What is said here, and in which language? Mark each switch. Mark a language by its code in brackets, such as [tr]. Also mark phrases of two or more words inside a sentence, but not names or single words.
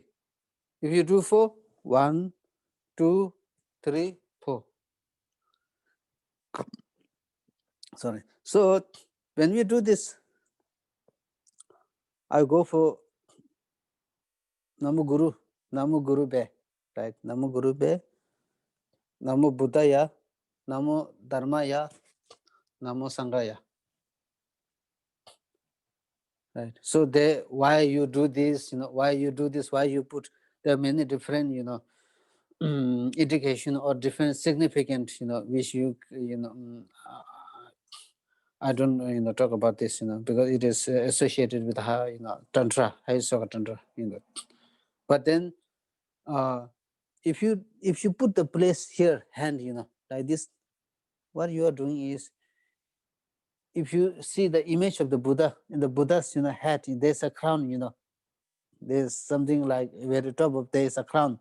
[en] If you do 4, 1, 2, 3, 4. Sorry. So when we do this, I go for [sa] Namo Guru Be, [en] right? [sa] Namo Guru Be, Namo Buddhaya, Namo Dharmaya, Namo Sanghaya. [en] Right. So why you do this, why you do this, why you put, there are many different, indication or different significant, which I don't, talk about this, because it is associated with how, tantra, High Tantra, But then, if you put the place here, hand, like this, what you are doing is, if you see the image of the Buddha, in the Buddha's, head, there's a crown, there's something like very top of there is a crown.